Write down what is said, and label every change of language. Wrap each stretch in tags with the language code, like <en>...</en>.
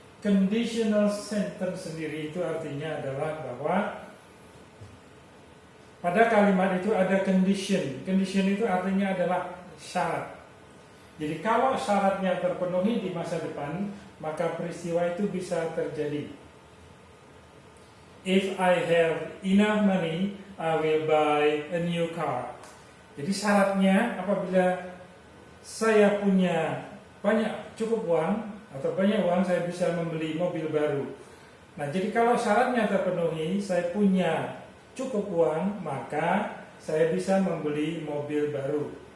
<id>Conditional sentence sendiri itu artinya adalah bahwa pada kalimat itu ada condition. Condition itu artinya adalah syarat. Jadi kalau syaratnya terpenuhi di masa depan, maka peristiwa itu bisa terjadi.</id> <en>If I have enough money, I will buy a new car.</en> <id>Jadi syaratnya apabila saya punya cukup uang atau banyak uang, saya bisa membeli mobil baru. Nah, jadi kalau syaratnya terpenuhi, saya punya cukup uang, maka saya bisa membeli mobil baru.</id>